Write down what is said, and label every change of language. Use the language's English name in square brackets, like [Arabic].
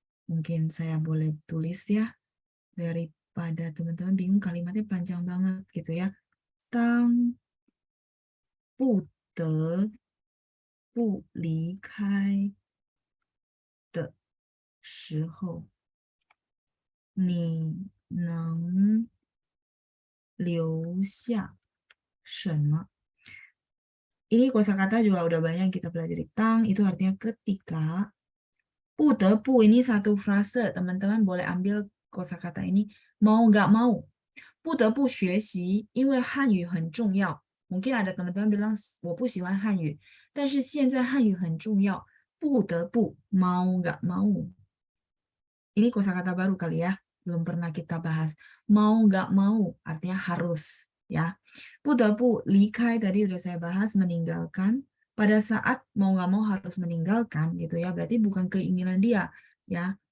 [Indonesian] Mungkin saya boleh tulis ya, daripada teman-teman bingung kalimatnya panjang banget gitu ya. [Chinese] 当不得不离开的时候，你能留下什么? [Indonesian] Ini kosakata juga udah banyak yang kita pelajari. Tang itu artinya ketika. 不得不 ini satu frase, teman-teman boleh ambil kosakata ini mau nggak mau. [Chinese] 不得不学习，因为汉语很重要。 [Indonesian] Mungkin ada teman-teman bilang [Chinese] 我不喜欢汉语，但是现在汉语很重要。 [Indonesian] 不得不 mau nggak mau. Ini kosakata baru kali ya. belum pernah kita bahas. Mau nggak mau artinya harus ya. [Chinese] 不得不离开 [Indonesian] tadi udah saya bahas, meninggalkan. Pada saat mau nggak mau harus meninggalkan gitu ya, berarti bukan keinginan dia ya.